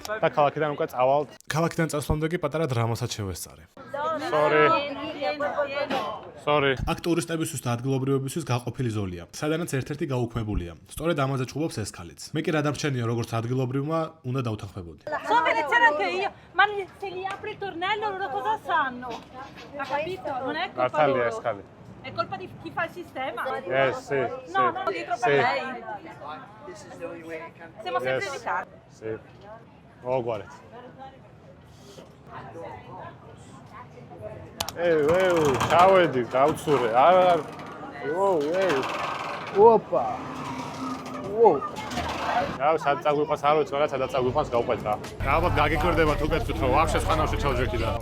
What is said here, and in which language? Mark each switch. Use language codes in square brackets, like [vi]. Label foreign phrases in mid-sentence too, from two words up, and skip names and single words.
[ka] და ქალაქიდან უკვე წავალთ. ქალაქიდან წასვლამდე კი პატარა დრამასაც შევესწარე. Sorry. აქ ტურისტებისთვის და ადგილობრივებისთვის გაყოფილი ზოლია, სადანაც ერთ-ერთი გაუქმებულია. სწორედ ამაზე ჭუბობს ეს ქალიც. მე კი რა დამრჩენია როგორც ადგილობრივმა, უნდა დავთანხმებოდი. [it] So veneziana anche io, ma se li apri il tornello loro cosa sanno? Ha capito? Non è colpa loro. È colpa di chi fa il sistema. Sì. No, dietro per lei. Siamo sempre in ritardo. Sì. Guarda. [ka] ჩავედი, დავცურე. არ. ოპა. რა, სად წაგვიყვანს, არ ვიცი, რაღაც სადაც წაგვიყვანს გავყვეთ რა. ალბათ გაგიკვირდებათ უკეთოთ, რომ ვაფშე ხანავში ჩავჯექი და.